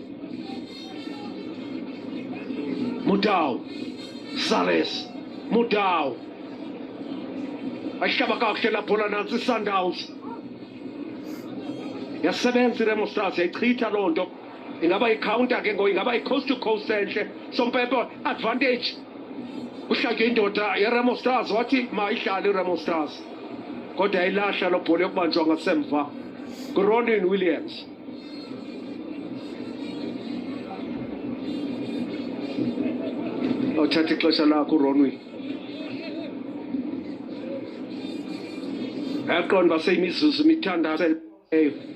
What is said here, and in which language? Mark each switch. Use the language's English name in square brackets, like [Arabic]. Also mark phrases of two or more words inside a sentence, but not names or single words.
[Xhosa] Modawu. Sales. Modawu. Ayihlaba kakuhle la bhola nansi iSundowns. Yasebenza iRemo Stars yayichitha loo nto. Ingaba i-counter ke ingaba i- [English] coast to coast [Xhosa] enhle. Sompepe advantage. Uhlake indoda yeRemo Stars wathi mayihlale iRemo Stars. Kodwa yayilahla lo bhola yokubanjwa ngasemva. Ronwen Williams. Othatha ixesha lakho uRonwen. Yaqonda baseyimizuzu mithandazo leyo.